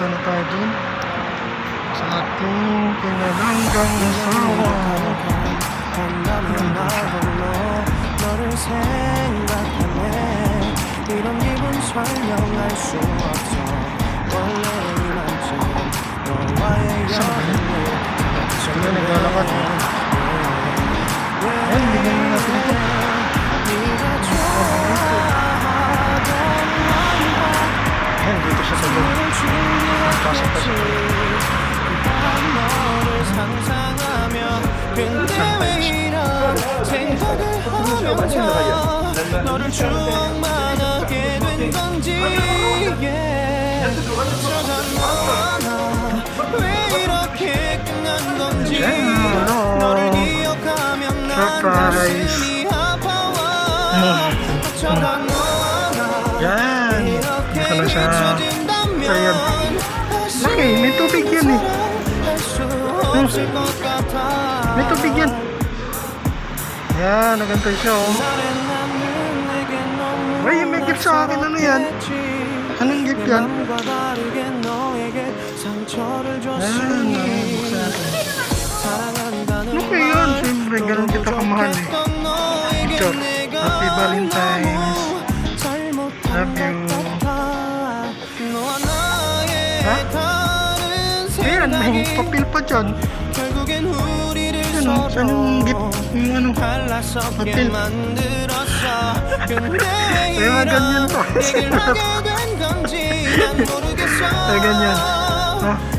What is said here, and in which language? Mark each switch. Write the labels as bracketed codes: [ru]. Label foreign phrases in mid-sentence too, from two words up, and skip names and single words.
[tl] na tayo dun sa ating pinalanggang asawa. [ko] 너를 생각하네 이런 기분 설명할 수 없어 원래 이만큼 너와의 여행을 [tl] Sino naglalakad? Ayan, bigyan na natin ito. Ayan, dito siya sa loob. Pasok pa siya. [ko] 너를 상상하며 근데 왜 이런 생각을 하면서 너를 추억만 하게 된 건지 어쩌다 너왜 이렇게 끝난 건지 너를 기억하면 난 가슴이 아파와 어쩌다 [tl] Yan, [ko] 이렇게 [tl] ito na siya. [ko] 잊혀진다면 [tl] Ayan. Laki, may tubig yan eh. May tubig yan. Yan, nagantay siya oh. Ay, may gift sa akin. Ano yan? Anong gift yan? Yan, buksan natin. Ano kayo yun? Siyempre, ganun kita kamahal eh. [en] Picture. Happy Valentine's. Love you. [tl] Ha? Ayan, may papel pa dyan. Ano? Saan yung gift? Yung ano? Papel. Ay, mga ganyan to. Ay, ganyan. Ha?